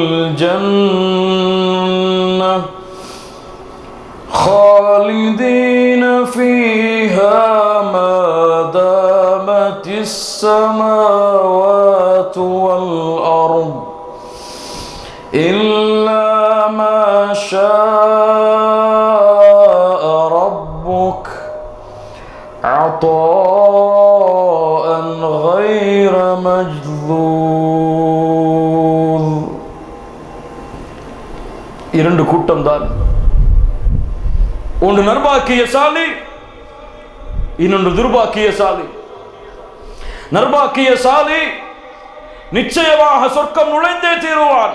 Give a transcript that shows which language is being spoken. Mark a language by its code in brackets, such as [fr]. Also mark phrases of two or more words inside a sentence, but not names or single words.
[ar] الجنة خالدين فيها ما دامت السماوات والأرض إلا ما شاء ربك عطاء غير مجذوذ. [ta] இரண்டு கூட்டம் தான். ஒன்று நர்பாக்கியசாலி, இன்னொன்று துர்பாக்கியசாலி. நர்பாக்கியசாலி நிச்சயமாக சொர்க்கம் நுழைந்தே தீருவான்.